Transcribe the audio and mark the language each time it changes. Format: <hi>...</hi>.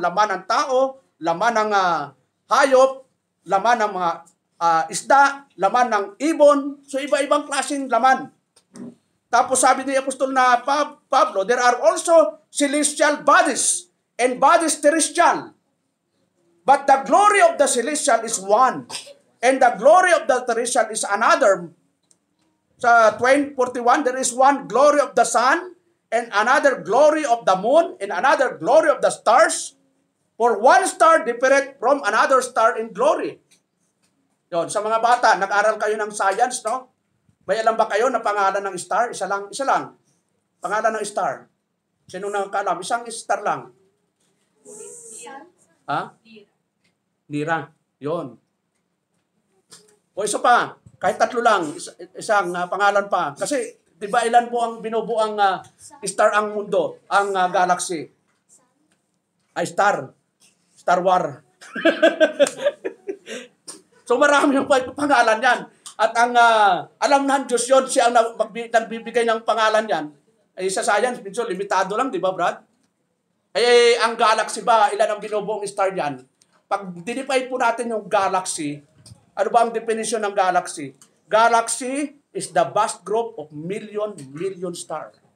<tl>Laman ng tao, laman ng hayop, laman ng mga isda, laman ng ibon. So iba-ibang klaseng laman. Tapos sabi ni Apostol na Pablo,</tl> <en>there are also celestial bodies and bodies terrestrial. But the glory of the celestial is one, and the glory of the terrestrial is another. Sa 20:41, there is one glory of the sun, and another glory of the moon, and another glory of the stars. For one star differeth from another star in glory.</en> <tl>Yon, sa mga bata, nag-aral kayo ng science, no? May alam ba kayo na pangalan ng star? Isa lang. Pangalan ng star. Sino nakakaalam? Isang star lang. Ha? Lira. Yon. O isa pa, kahit tatlo lang, isang pangalan pa. Kasi, di ba ilan po ang binubuang star ang mundo, ang galaxy? Ay, star. Star War. So marami yung pangalan yan. At ang alam ng Diyos yun, siya ang nagbibigay ng pangalan yan. Ay sa science, minsan limitado lang, di ba Brad? Ay ang galaxy ba, ilan ang binubuong star yan? Pag dinify po natin yung galaxy, ano ba ang definition ng galaxy?</tl> <en>Galaxy is the vast group of million star.</en>